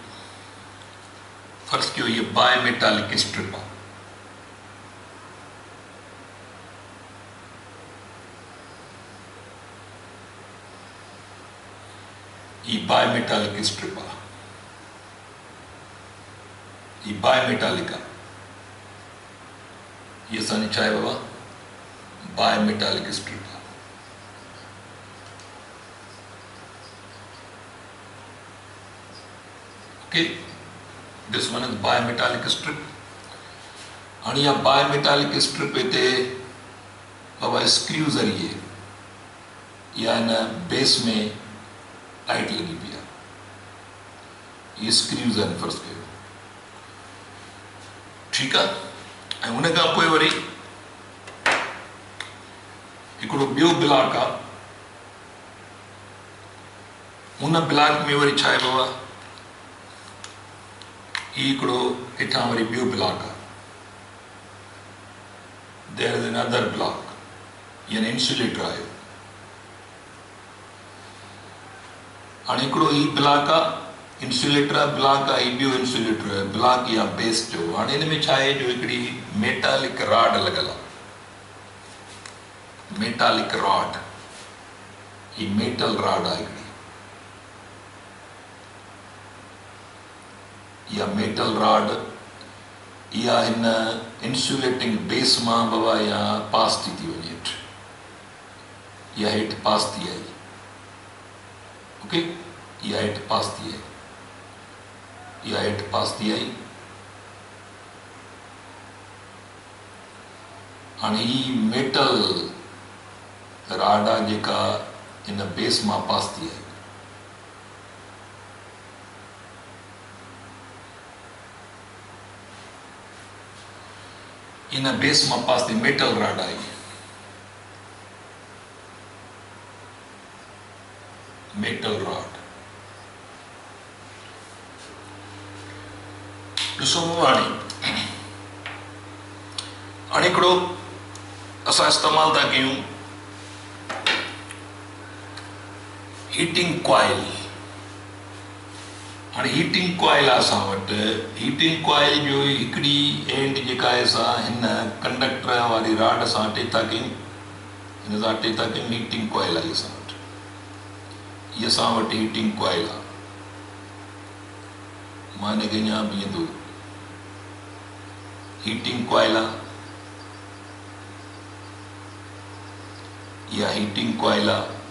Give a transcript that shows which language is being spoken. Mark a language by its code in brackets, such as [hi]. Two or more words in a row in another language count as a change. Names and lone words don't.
[sd] फर्ज़ कयो इहा [en] बायोमेटालिक स्ट्रिप [sd] आहे, ये [en] बायोमेटालिक स्ट्रिप [sd] आहे, ये बायोमेटालिक आहे, ये असांजी छा आहे बाबा, [en] बायोमेटालिक स्ट्रिप [sd] आहे। [en] okay, this one is bimetallic strip. [sd] हाणे इहा [en] बायोमेटालिक स्ट्रिप [sd] हिते बाबा स्क्रू ज़रिए या हिन बेस में टाइट लगी पई आहे, ये स्क्रूज़ आहिनि फर्ज़ कयो, ठीकु आहे। ऐं हुन खां पोइ वरी हिकिड़ो ॿियो ब्लॉक आहे, हुन ब्लॉक में वरी छा आहे बाबा, ही हिकिड़ो हेठां वरी ॿियो ब्लॉक आहे, [en] there is another block, [sd] यानी इंसुलेटर आहे। हाणे हिकिड़ो ही ब्लॉक आहे, इंसुलेटर आहे, ब्लॉक आहे, ही ॿियो इंसुलेटर आहे, ब्लॉक या बेस जो। हाणे हिन में छा आहे, जो हिकिड़ी [en] मेटालिक रॉड [sd] लॻल आहे, [en] मेटालिक रॉड, [sd] ही [en] मेटल रॉड [sd] आहे हिकिड़ी, इहा [en] मेटल रॉड [sd] इहा हिन इंसुलेटिंग बेस मां बाबा या पास थी वञे हेठि, इहा हेठि पास थी आई, ओके, इहा हेठि पास थी आई, इहा हेठि पास थी आई। हाणे ही [en] मेटल रॉड [sd] आहे जेका हिन बेस मां पास थी आई, इन बेस मां पास थी, [en] मेटल रॉड [sd] आई, [en] मेटल रॉड। [sd] ॾिसो हाणे हिकिड़ो असां इस्तेमालु था कयूं [en] हीटिंग कॉइल। [sd] हाणे [en] हीटिंग कॉइल [sd] आहे असां वटि, [en] हीटिंग कॉइल [sd] जो हिकिड़ी एंड जेका आहे असां हिन कंडक्टर वारी रॉड सां अटैच था कयूं, हिन सां अटैच था कयूं, [en] हीटिंग कॉइल [sd] आहे असां वटि, इहा असां वटि [en] हीटिंग कॉइल [sd] आहे। मां हिनखे अञा बीहंदो, [en] हीटिंग कॉइल [sd] आहे, इहा [en] हीटिंग कॉइल [sd] आहे।